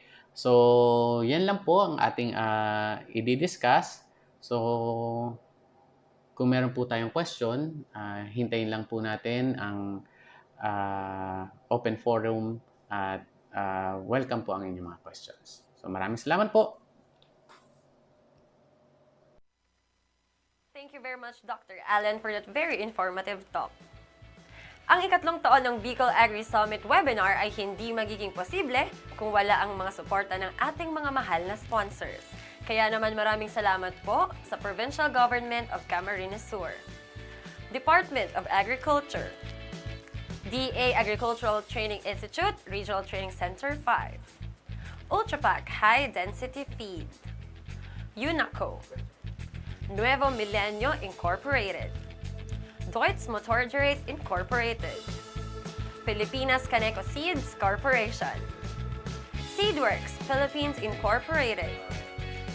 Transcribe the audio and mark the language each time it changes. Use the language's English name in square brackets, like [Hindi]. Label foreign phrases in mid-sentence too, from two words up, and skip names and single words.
[Filipino] So, yan lang po ang ating i-discuss. So, kung meron po tayong question, hintayin lang po natin ang [English] open forum [Filipino] at welcome po ang inyong mga questions. So maraming salamat po. [English] Thank you very much, Dr. Allen, for that very informative talk. [Filipino] Ang ikatlong taon ng BICOL AGRI Summit webinar ay hindi magiging posible kung wala ang mga suporta ng ating mga mahal na sponsors. Kaya naman maraming salamat po sa Provincial Government of Camarines Sur, Department of Agriculture, DA Agricultural Training Institute, Regional Training Center 5, Ultrapac High Density Feed, Yunaco, Nuevo Milenio Incorporated, Deutz Motorgerate Incorporated, Pilipinas Caneco Seeds Corporation, Seedworks Philippines Incorporated,